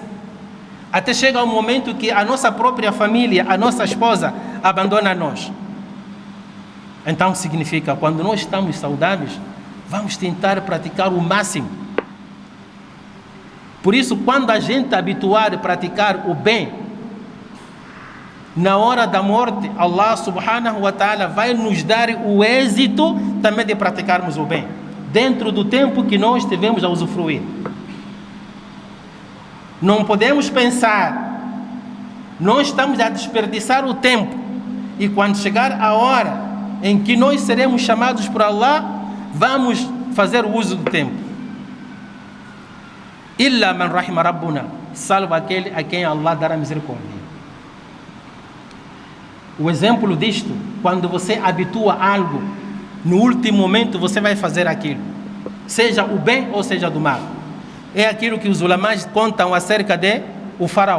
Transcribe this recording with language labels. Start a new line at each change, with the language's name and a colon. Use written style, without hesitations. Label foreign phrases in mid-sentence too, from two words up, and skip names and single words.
Portuguese: Até chega um momento que a nossa própria família, a nossa esposa, abandona nós. Então significa, quando nós estamos saudáveis, vamos tentar praticar o máximo. Por isso, quando a gente é habituar a praticar o bem, na hora da morte,
Arabic: الله سبحانه وتعالى
Portuguese: vai nos dar o êxito também de praticarmos o bem, dentro do tempo que nós tivemos a usufruir. Não podemos pensar, nós estamos a desperdiçar o tempo, e quando chegar a hora em que nós seremos chamados por Allah, vamos fazer o uso do tempo.
Arabic: إلا من رحم ربنا,
Portuguese: salvo aquele a quem Allah dará misericórdia. O exemplo disto, quando você habitua algo, no último momento você vai fazer aquilo, seja o bem ou seja do mal. É aquilo que os ulamás contam acerca de o faraó.